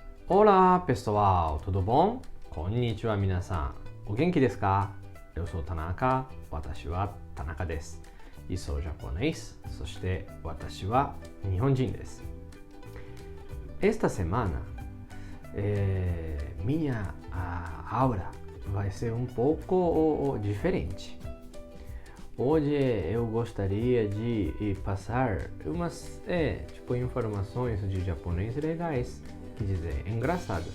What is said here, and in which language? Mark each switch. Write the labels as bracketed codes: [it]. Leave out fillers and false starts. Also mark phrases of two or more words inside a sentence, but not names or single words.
[pt] Olá, pessoal, tudo bom? [ja] こんにちは、皆さん. お元気ですか? [pt] Eu sou Tanaka, [ja] 私は田中です. [pt] E sou japonês, [ja] そして私は日本人です。 [pt] Esta semana, minha aula vai ser um pouco diferente. Hoje eu gostaria de passar umas informações de japonês legais, quer dizer, engraçadas.